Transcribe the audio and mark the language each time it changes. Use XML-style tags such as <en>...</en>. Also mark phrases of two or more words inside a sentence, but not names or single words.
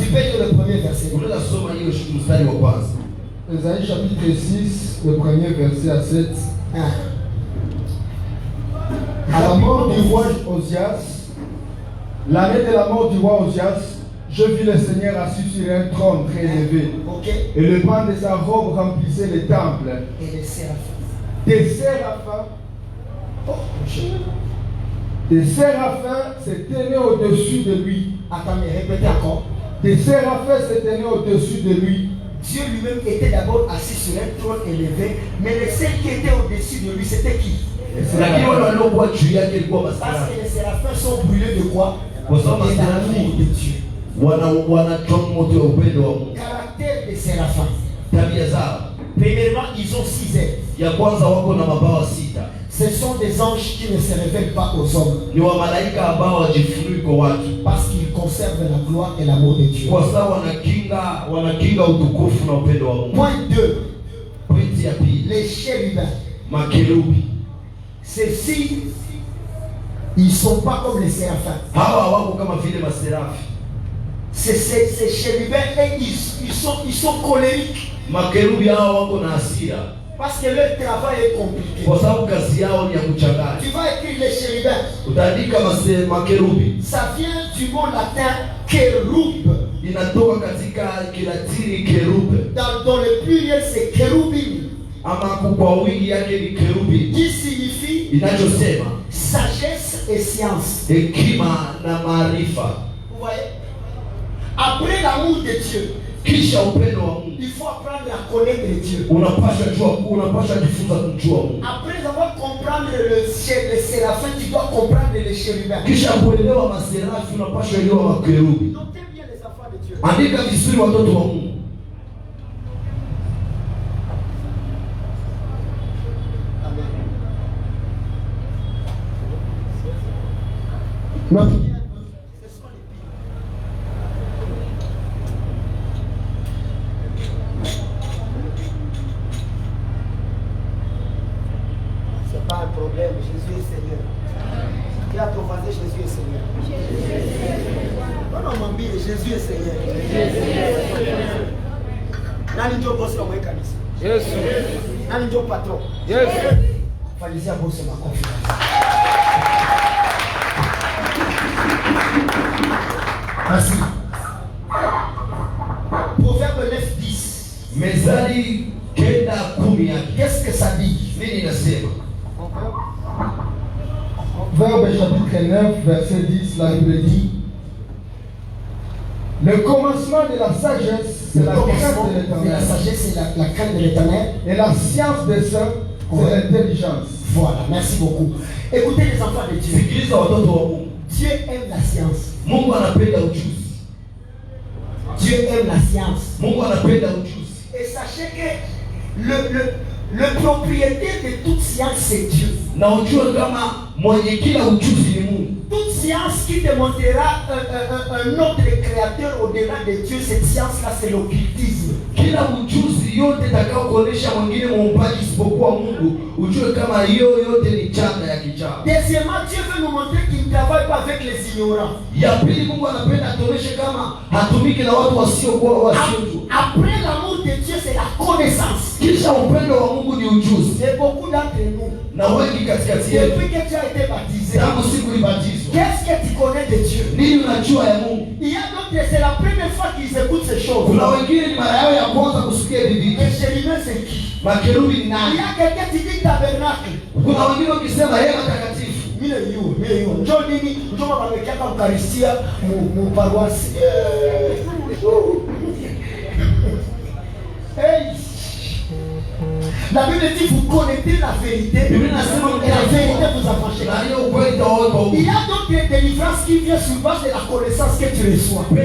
<fr>peux lire le premier verset.</fr> <sw>Unaweza soma hiyo mstari wa kwanza.</sw> <fr>Ésaïe chapitre 6, le premier verset à 7. À la mort du roi Osias, l'année de la mort du roi Osias, je vis le Seigneur assis sur un trône très élevé. Ok. Et le pan de sa robe remplissait le temple. Et les séraphins. Des séraphins, Oh, je... des séraphins se tenaient au-dessus de lui. Attendez, répétez encore. Des séraphins se tenaient au-dessus de lui. Dieu lui-même était d'abord assis sur un trône élevé, mais les seuls qui étaient au-dessus de lui, c'était qui?</fr> <sw>Lakini wale waliokuwa juu yake ilikuwa</sw> <fr>Parce</fr> <sw>maserafi.</sw> <fr>que les séraphins sont brûlés de quoi?</fr> <sw>Kwa sababu</sw> <fr>De l'amour</fr> <sw>maserafi</sw> <fr>de Dieu.</fr> <sw>wanachoma moto wa upendo wa Mungu.</sw> <fr>Caractère des séraphins.</fr> <sw>Tabia zao.</sw> <fr>Premièrement, ils ont 6 ailes.</fr> <sw>Ya kwanza wako na mabawa 6.</sw> <fr>Ce sont des anges qui ne se révèlent pas aux hommes.</fr> <sw>Ni wa malaika ambao wajifunui kwa watu.</sw> <fr>Parce qu'ils conservent la gloire et l'amour de Dieu.</fr> <sw>Kwa sababu wanakinga utukufu na upendo wa Mungu.</sw> <fr>Point 2.</fr> <sw>Pointi ya pili.</sw> <fr>Les chérubins.</fr> <sw>Makerubi.</sw> <fr>Ceux-ci, ils ne sont pas comme les séraphins.</fr> <sw>Hawa hawako kama vile maserafi.</sw> <fr>ces chérubins, et ils sont colériques.</fr> <sw>Makerubi hao wako na hasira.</sw> <fr>Parce que leur travail est compliqué.</fr> <sw>Kwa sababu kazi yao ni ya kuchanganya.</sw> <fr>Tu vas écrire les chérubins.</fr> <sw>Utaandika makerubi.</sw> <fr>Ça vient du mot latin kérub.</fr> <sw>Inatoka katika Kilatini kerube.</sw> <fr>Dans le pluriel c'est kérubim.</fr> <sw>Ama kwa wingi yake ni kerubi.</sw> <fr>Qui signifie</fr> <sw>inachosema</sw> <fr>sagesse et science.</fr> <sw>Hekima na maarifa.</sw> <fr>Vous voyez? Après l'amour de Dieu,</fr> <sw>kisha upendo wa Mungu,</sw> <fr>il faut apprendre à connaître Dieu.</fr> <sw>Unapaswa jifunza kumjua Mungu.</sw> <fr>Après avoir comprendre le séraphin, tu dois comprendre les chérubins.</fr> <sw>Kisha kuelewa maserafi, unapaswa elewa makerubi.</sw> <fr>Notez bien les enfants de Dieu.</fr> <sw>Andika vizuri watoto wa Mungu.</sw> <fr>Amen. C'est pas un problème, Jésus est Seigneur. Qui a proposé Jésus est Seigneur? Non, non, mamie, Jésus est Seigneur.</fr> <sw>Nani ndio boss wa mweka kanisa? Yesu. Nani ndio patron? Yesu. Falizia boss ma confiance. Merci.</sw> <fr>Proverbe 9:10. Mezali kenda 10 yake. Qu'est-ce que ça dit?</fr> <sw>Nini inasema?</sw> <fr>Proverbe chapitre 9, verset 10, la Bible dit: le commencement de la sagesse, c'est la crainte de l'Éternel. La sagesse, c'est la crainte de l'Éternel. Et la science des saints, c'est l'intelligence. Voilà, merci beaucoup. Écoutez les enfants de Dieu.</fr> <sw>Sikiliza watoto wa Mungu.</sw> <fr>Dieu aime la science.</fr> <sw>Mungu anapenda ujuzi.</sw> <fr>Dieu aime la science.</fr> <sw>Mungu anapenda ujuzi.</sw> <fr>Et sachez que le propriétaire de toute science, c'est Dieu.</fr> <sw>Na ujue kama mwenye kila ujuzi ni Mungu.</sw> <fr>Toute science qui démontrera un autre créateur au-delà de Dieu, cette science-là, c'est l'occultisme.</fr> <sw>Kila ujuzi yote itakao kuonesha mwingine muumbaji isipokuwa Mungu, ujue kama hiyo yote ni changa ya kichawi.</sw> <fr>Deuxièmement, Dieu veut nous montrer qu'il ne travaille pas avec les ignorants.</fr> <sw>Ya pili, Mungu anapenda atuoneshe kama hatumiki na watu wasiojua.</sw> <fr>Après l'amour de Dieu, c'est la connaissance.</fr> <sw>Kisha upendo wa Mungu ni ujuzi.</sw> <fr>Et beaucoup d'entre nous,</fr> <sw>na wengi katikati yetu,</sw> <fr>depuis que tu as été baptisé,</fr> <sw>tangu siku ulibatizwa,</sw> <fr>qu'est-ce que tu connais de Dieu?</fr> <sw>nini unajua ya Mungu?</sw> <fr>Il y a d'autres, c'est la première fois qu'ils écoutent ces choses.</fr> <sw>Kuna wengine ni mara yao ya kwanza kusikia Biblia.</sw> <fr>Les chérubins, c'est qui?</fr> <sw>Makerubi ni</sw> <fr>Il</fr> <sw>nani?</sw> <fr>y a quelqu'un qui dit tabernacle.</fr> <sw>Kuna wengine wakisema yeye mtakatifu. Mile yu. Njoo nini? Njoo wamekiaka Eucharistia mu paroisse. Hey!</sw> <fr>La Bible dit vous connaissez la vérité. Et la vérité vous affranchira. Il y a d'autres délivrances qui viennent sur base de la connaissance que tu reçois.</fr>